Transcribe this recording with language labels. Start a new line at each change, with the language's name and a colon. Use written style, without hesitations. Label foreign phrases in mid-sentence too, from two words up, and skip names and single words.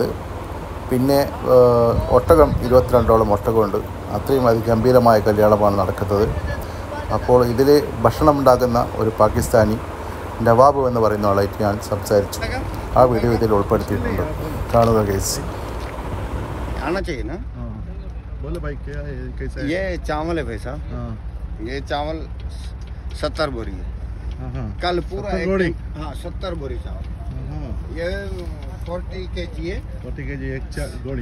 Malayalam: പിന്നെ ഒട്ടകം 22ഓളം ഒട്ടകമുണ്ട്. അത്രയും അതിഗംഭീരമായ കല്യാണമാണ് നടക്കുന്നത്. അപ്പോൾ ഇതിൽ ഭക്ഷണം ഉണ്ടാക്കുന്ന ഒരു പാകിസ്ഥാനി നവാബ് എന്ന് പറയുന്ന ആളായിട്ട് ഞാൻ സംസാരിച്ചു. ആ വീഡിയോ ഇതിൽ ഉൾപ്പെടുത്തിയിട്ടുണ്ട്. കാണുക ഗൈസ്.
Hindi: आना चाहिए ना। बोले भाई क्या है, कैसा है? ये चावल है भाई साहब। ये चावल 70 बोरी है। कल पूरा 70 बोरी चावल। ये 40 kg है। 40 kg एक गोली।